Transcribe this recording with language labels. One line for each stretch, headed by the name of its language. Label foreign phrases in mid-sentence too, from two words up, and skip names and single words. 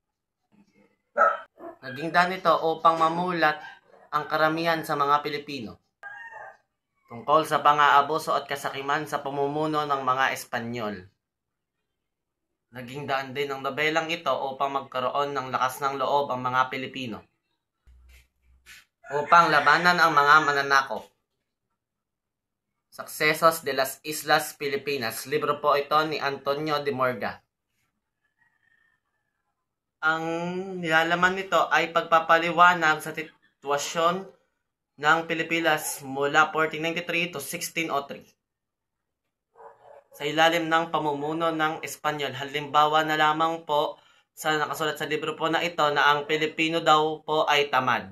Filipino: Naging daan ito upang mamulat ang karamihan sa mga Pilipino tungkol sa pang-aabuso at kasakiman sa pamumuno ng mga Espanyol. Naging daan din ang nobelang ito upang magkaroon ng lakas ng loob ang mga Pilipino upang labanan ang mga mananakop.
Spanish: Sucesos de las Islas Filipinas.
Filipino: Libro po ito ni Antonio de Morga. Ang nilalaman nito ay pagpapaliwanag sa sitwasyon ng Pilipinas mula 1493 to 1603. Sa ilalim ng pamumuno ng Espanyol, halimbawa na lamang po sa nakasulat sa libro po na ito na ang Pilipino daw po ay tamad.